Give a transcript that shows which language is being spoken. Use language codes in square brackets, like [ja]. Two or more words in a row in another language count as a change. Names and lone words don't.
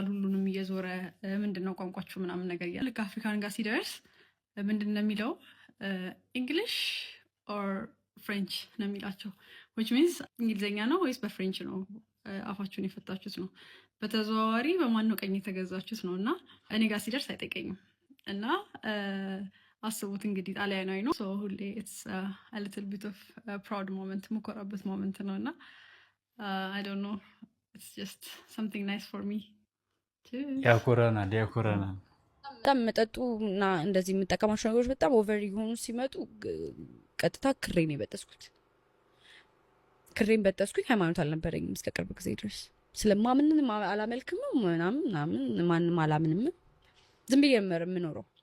[am] ሁሉንም እየዞረ ምንድነው ቋንቋችሁ ምናምን ነገር እያለ ልክ አፍሪካን ጋር ሲደርስ ምንድነው የሚለው [en] English or French [am] ነው የሚላቸው። [en] which means [am] እንግሊዝኛ ነው ወይስ በፍሬንች ነው አፋችሁን የፈታችሁት ነው። በተዘዋዋሪ በማን ነው ቀኝ የተገዛችሁት ነው። እና እኔ ጋር ሲደርስ አይጠይቀኝም። እና አስቡት እንግዲህ ጣሊያናዊ ነው። ሁሌ [en] it's a little bit of a proud moment [am] የምኮራበት ሞመንት ነው። እና [en] I don't know, it's just something nice for me too። [am] ያኮራናል። በጣም መጠጡ እና እንደዚህ የምጠቀማቸው ነገሮች በጣም ኦቨር የሆኑ ሲመጡ ቀጥታ ክሬን በጠስኩኝ። ሃይማኖት አልነበረኝም እስከ ቅርብ ጊዜ ድረስ። ስለማምንም አላመልክም ምናምን ማንም አላምንም። ዝም ብዬ የምኖረው።